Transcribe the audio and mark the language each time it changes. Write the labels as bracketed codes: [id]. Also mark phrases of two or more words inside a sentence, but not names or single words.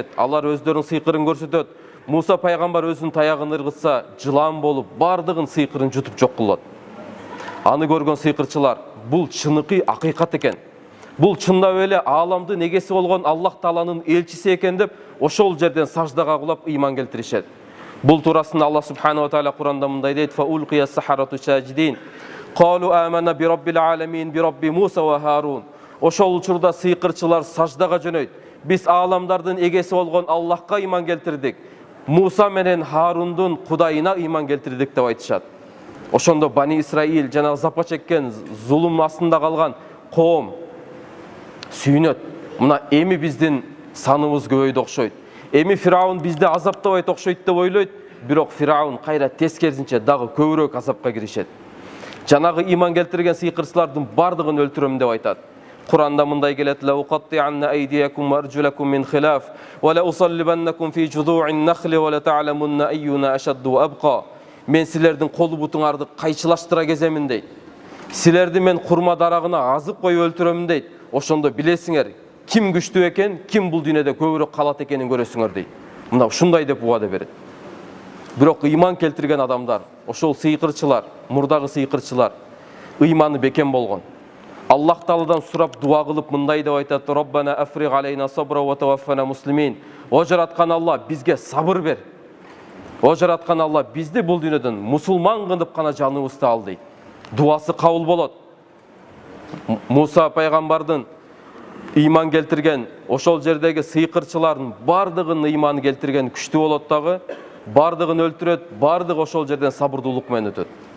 [ky] Алар өздөрүнүн сыйкырын көрсөтөт. Муса пайгамбар өзүнүн таягын ыргытса жылан болуп бардыгын сыйкырын жутуп жок кылат. Аны көргөн сыйкырчылар, бул чыныгы акыйкат экен. Бул чындап эле ааламдын эгеси болгон Аллах Тааланын элчиси экен деп ошол жерден саждага кулап ыйман келтиришет. Бул туурасында Аллах [ar] سبحانه وتعالى [ky] Куранда мындай дейт: [ar] "فألقي السحرة ساجدين قالوا آمنا برب العالمين برب موسى وهارون." [ky] Ошол учурда сыйкырчылар саждага жөнөйт. Биз ааламдардын эгеси болгон Аллахка ыйман келтирдик. Муса менен Харундун Кудайына ыйман келтирдик деп айтышат. Ошондо Бани Исраил жана запа чеккен, зулум астында калган коом сүйүнөт. Мына эми биздин саныбыз көбөйдү окшойт. Эми Фираун бизди азаптабайт окшойт деп ойлойт. Бирок Фираун кайра тескерисинче дагы көбүрөөк азапка киришет. Жанагы ыйман келтирген сыйкырчылардын бардыгын өлтүрөм деп айтат. Куранда мындай келет: [ar] "لأقطعن أيديكم وأرجلكم من خلاف ولأصلبنكم في جذوع النخل ولتعلمن أينا أشد وأبقى." [ky] Мен силердин колу бутуңарды кайчылаштыра кеземин дейт. Силерди мен курма дарагына азып коюп өлтүрөм дейт. Ошондо билесиңер, ким күчтүү экен, ким бул дүйнөдө көбүрөөк калат экенин көрөсүңөр дейт. Мына ушундай деп убада берет. Бирок ыйман келтирген адамдар, ошол сыйкырчылар, мурдагы сыйкырчылар ыйманы бекем болгон. Аллах Тааладан сурап дуа кылып мындай деп айтат: [ar] "ربنا أفرغ علينا صبرا وتوفنا مسلمين." [ky] О жараткан Алла, бизге сабыр бер. О жараткан Алла, бизди бул дүйнөдөн мусулман кылып гана жаныбызды ал дейт. Дуасы кабыл болот. Муса пайгамбардын ыйман келтирген, ошол жердеги сыйкырчылардын бардыгын ыйманы келтирген күчтүү болот дагы, бардыгын өлтүрөт, бардыгы ошол жерден сабырдуулук менен өтөт.